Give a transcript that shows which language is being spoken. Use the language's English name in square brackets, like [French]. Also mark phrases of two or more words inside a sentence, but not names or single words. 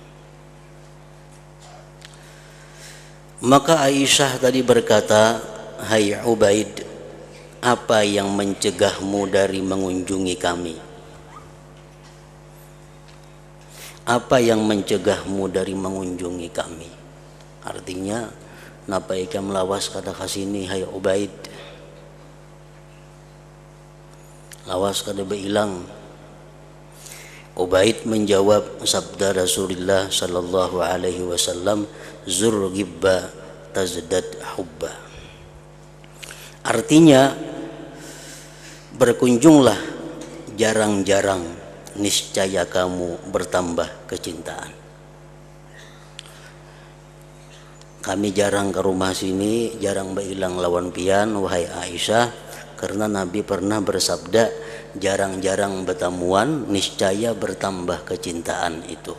[Indonesian] Maka Aisyah tadi berkata, "Hai Ubaid, apa yang mencegahmu dari mengunjungi kami? Apa yang mencegahmu dari mengunjungi kami?" [Banjar] Artinya, napa ikam lawas kada kasini hai Ubaid? Lawas kada beilang. [Indonesian] Ubaid menjawab sabda Rasulullah [Arabic] صلى الله عليه وسلم, زر غبا تزدد حبا. [Indonesian] Artinya, berkunjunglah jarang-jarang, niscaya kamu bertambah kecintaan. Kami jarang ke rumah sini, jarang [Banjar] beilang lawan pian [Indonesian] wahai Aisyah, karena Nabi pernah bersabda jarang-jarang bertemuan, niscaya bertambah kecintaan itu.